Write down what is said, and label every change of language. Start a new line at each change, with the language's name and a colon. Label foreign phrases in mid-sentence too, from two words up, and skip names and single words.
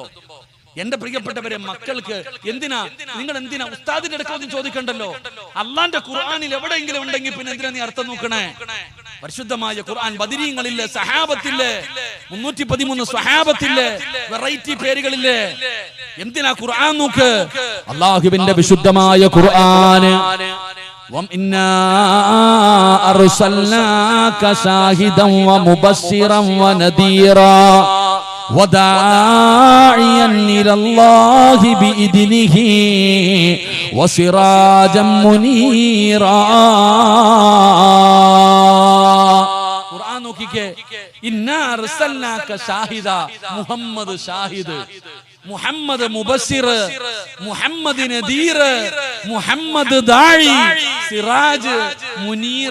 Malayalam: എന്റെ പ്രിയപ്പെട്ടവരെ, മക്കൾക്ക് എന്തിനാ ഉസ്താദിന്റെ അടുക്കൊന്നും ചോദിക്കണ്ടല്ലോ. അള്ളാന്റെ ഖുർആനിൽ എവിടെയെങ്കിലും ഉണ്ടെങ്കിൽ പിന്നെ എന്തിനാ നീ അർത്ഥം നോക്കണേ? പരിശുദ്ധമായ ഖുർആൻ ബദരീങ്ങളില്ലേ, സഹാബത്തില്ലേ, 313 സ്വഹാബത്തില്ലേ, വെറൈറ്റി പേരുകളില്ലേ. എന്തിനാ ഖുർആൻ നോക്ക്? അള്ളാഹുവിന്റെ വിശുദ്ധമായ ഖുർആൻ
Arabic: وَإِنَّا أَرْسَلْنَاكَ شَاهِدًا وَمُبَشِّرًا وَنَذِيرًا وَدَاعِيًا إِلَى اللَّهِ بِإِذْنِهِ وَسِرَاجًا مُنِيرًا.
Malayalam: ഖുർആൻ നോക്കിക്കേ.
Arabic: إنا أرسلناك شاهدا، محمد شاهد، محمد مبشر، محمد نذير، محمد داعي، سراج، منير.